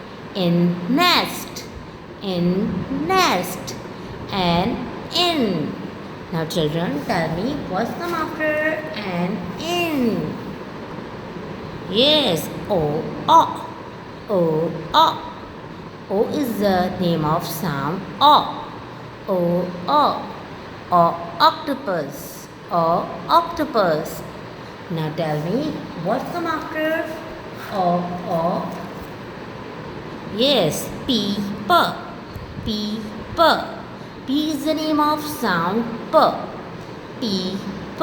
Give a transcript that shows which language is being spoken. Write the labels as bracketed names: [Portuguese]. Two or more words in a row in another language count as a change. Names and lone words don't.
[English] Nest. in nest, an in. Now children, tell me what's come after an in? Yes, o, o. O, o. O is the name of sound o. O, o. O, octopus. O, octopus. Now tell me what's come after o, o? Yes, p, p. P, p. P is the name of sound p. P, p.